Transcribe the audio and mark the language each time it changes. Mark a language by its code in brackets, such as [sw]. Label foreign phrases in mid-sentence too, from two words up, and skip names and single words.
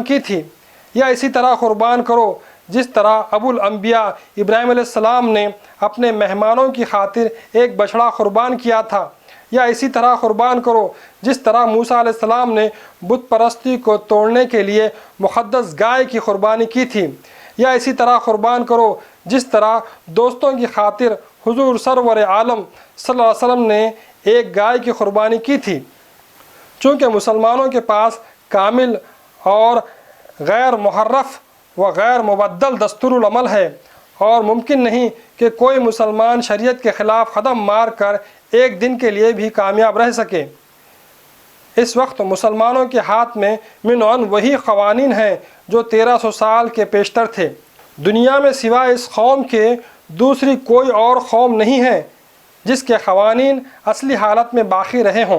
[ur] کی تھی، یا اسی طرح قربان کرو جس طرح ابو الانبیاء ابراہیم [ar] علیہ السلام [ur] نے اپنے مہمانوں کی خاطر 1 بچڑا قربان کیا تھا، یا اسی طرح قربان کرو جس طرح موسیٰ [ar] علیہ السلام [ur] نے بت پرستی کو توڑنے کے لیے مقدس گائے کی قربانی کی تھی، یا اسی طرح قربان کرو جس طرح دوستوں کی خاطر حضور سرور عالم [ar] صلی اللہ علیہ وسلم [ur] نے 1 گائے کی قربانی کی تھی۔ چونکہ مسلمانوں کے پاس کامل اور غیر محرف و غیر مبدل دستور العمل ہے، اور ممکن نہیں کہ کوئی مسلمان شریعت کے خلاف قدم مار کر ایک دن کے لیے بھی کامیاب رہ سکے۔ اس وقت مسلمانوں کے ہاتھ میں منعن وہی قوانین ہیں جو 1300 سال کے پیشتر تھے۔ دنیا میں سوائے اس قوم کے دوسری کوئی اور قوم نہیں ہے جس کے قوانین اصلی حالت میں باقی رہے ہوں۔